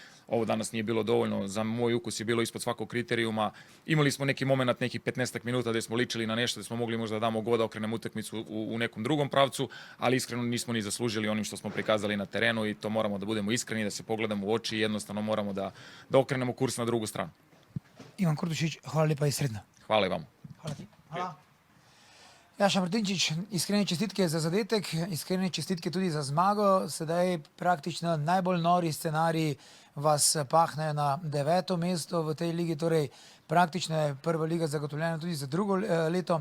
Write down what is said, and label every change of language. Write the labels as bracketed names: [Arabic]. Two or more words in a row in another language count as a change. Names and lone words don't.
[Serbian] ovo danas nije bilo dovoljno, za moj ukus je bilo ispod svakog kriterijuma. Imali smo neki moment, nekih 15 minuta gdje smo ličili na nešto, gdje smo mogli možda damo god da okrenemo utakmicu u nekom drugom pravcu, ali iskreno nismo ni zaslužili onim što smo prikazali na terenu i to moramo da budemo iskreni, da se pogledamo u oči i jednostavno moramo da okrenemo kurs na drugu stranu. [Slovenian] Ivan Kurtošič, hvala lepa in srednja. [Serbian] Hvala i vama. [Slovenian] Hvala ti. Hvala. Jaša Martinčič, iskrene čestitke za zadetek, iskrene čestitke tudi za zmago. Sedaj praktično najbolj nori scenariji vas pahnejo na 9. mesto v tej ligi, torej praktično je prva liga zagotovljena tudi za drugo leto.